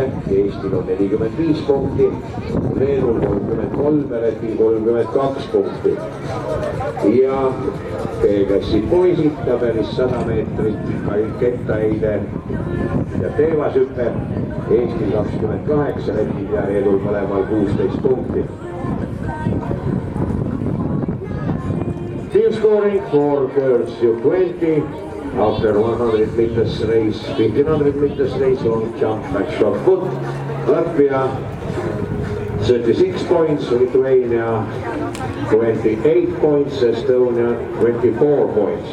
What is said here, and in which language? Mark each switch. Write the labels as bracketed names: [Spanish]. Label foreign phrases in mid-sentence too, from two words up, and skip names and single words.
[Estonian] Eestil on 45 punkti, Leedul 33 ja Lätil 32 punkti. Ja B-klassi poisid tabelis 100 meetrit, kettaheide ja teevashüppe. Eestil 28, Lätil ja Leedul mõlemal 16 punkti. [English] Team scoring for girls U20 after 100 meters race, 1500 meters race, long jump and shot put. Latvia 36 points, Lithuania 28 points, Estonia 24 points.